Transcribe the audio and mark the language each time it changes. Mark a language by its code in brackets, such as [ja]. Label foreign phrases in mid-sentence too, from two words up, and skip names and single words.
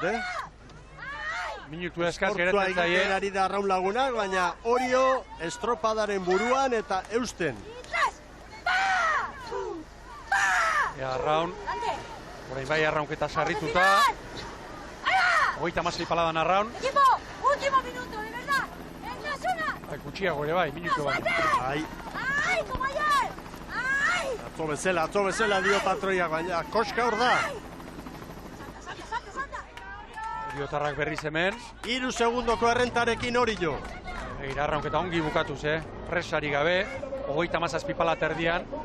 [eu] Minutu eskaz geratzen zaie. Eskortua ari da Arraun Lagunak, baina Orio estropadaren buruan eta eusten. Arraun, orain bai Arraunketa sarrituta. 36 paladan Arraun. [es] Último minuto, de verdad. En la zona. [eu] Gutxiago ere bai, minutu bai. Ai, [es] como ayer. [eu] atzo bezala dio patroiak, baina koska hor da. Biotarrak berriz hemen. 3 segundoko errentarekin Orio. Arraunketa ongi bukatuz, presari gabe, 37 pala terdian.